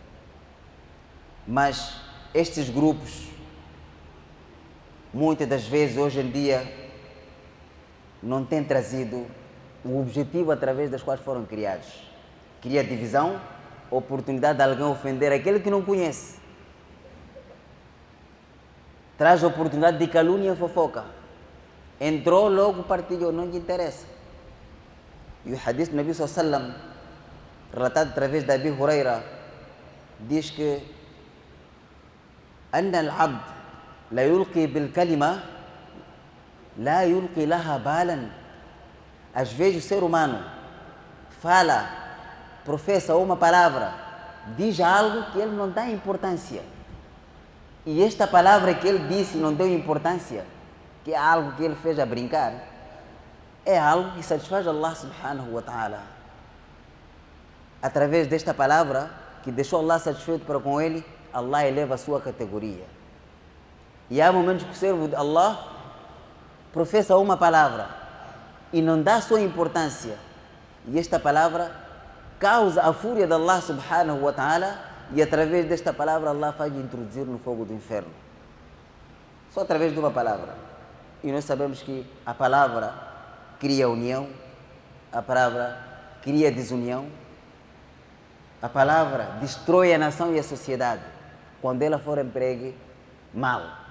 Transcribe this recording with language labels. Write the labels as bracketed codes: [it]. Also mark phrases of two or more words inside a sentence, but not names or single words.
[pt] Mas estes grupos, muitas das vezes, hoje em dia, não têm trazido o objetivo através das quais foram criados. Cria divisão, oportunidade de alguém ofender aquele que não conhece. Traz a oportunidade de calúnia e fofoca. Entrou, logo partilhou, não lhe interessa. E o hadith do Nabi [ar] صلى الله عليه وسلم, [pt] relatado através de Abi Huraira, diz que [ar] أن العبد لا يلقي بالكلمة لا يلقي لها بالا. [pt] Às vezes o ser humano fala, professa uma palavra, diz algo que ele não dá importância. E esta palavra que ele disse não deu importância, que é algo que ele fez a brincar, é algo que satisfaz Allah [ar] سبحانه وتعالى. [pt] Através desta palavra, que deixou Allah satisfeito para com ele, Allah eleva a sua categoria. E há momentos que o servo de Allah professa uma palavra e não dá sua importância. E esta palavra causa a fúria de Allah [ar] سبحانه وتعالى, [pt] e através desta palavra Allah faz introduzir no fogo do inferno. Só através de uma palavra. E nós sabemos que a palavra cria união, a palavra cria desunião, a palavra destrói a nação e a sociedade quando ela for empregue mal.